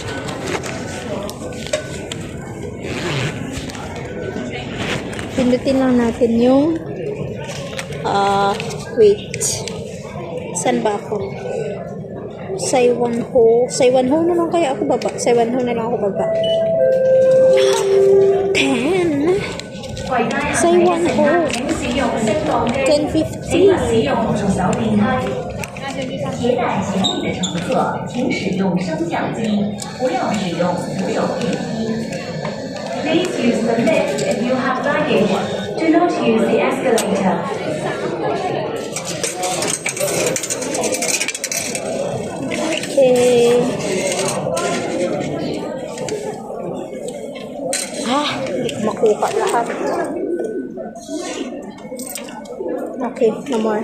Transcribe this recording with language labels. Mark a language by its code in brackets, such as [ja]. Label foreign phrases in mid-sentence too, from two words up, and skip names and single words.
[tl] Pindutin lang natin yung wait. Saan ba ako? Saiwanho na lang kaya ako baba. Saiwanho na lang ako baba. 10. Saiwanho. 10.50. [zh] 携带行李的乘客，请使用升降机，不要使用扶手电梯。 [en] Please use the lift if you have luggage. Do not use the escalator. Okay. [tl] Hindi ko makuha lahat. [en] Okay, no more.